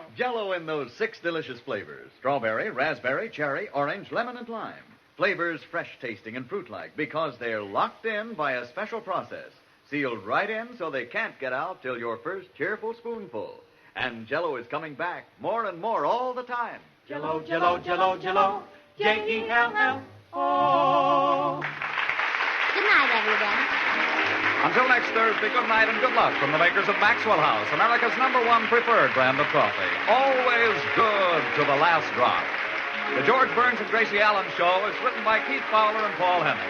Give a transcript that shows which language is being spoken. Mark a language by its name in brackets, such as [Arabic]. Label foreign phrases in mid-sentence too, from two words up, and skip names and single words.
[English] Jell-O in those 6 delicious flavors. Strawberry, raspberry, cherry, orange, lemon, and lime. Flavors fresh tasting and fruit-like because they're locked in by a special process. Sealed right in so they can't get out till your first cheerful spoonful. And Jell-O is coming back more and more all the time. Jell-O, Jell-O, Jell-O, Jell-O. Jell-O. Good night, everyone. Until next Thursday, good night and good luck from the makers of Maxwell House, America's #1 preferred brand of coffee. Always good to the last drop. The George Burns and Gracie Allen Show is written by Keith Fowler and Paul Henning.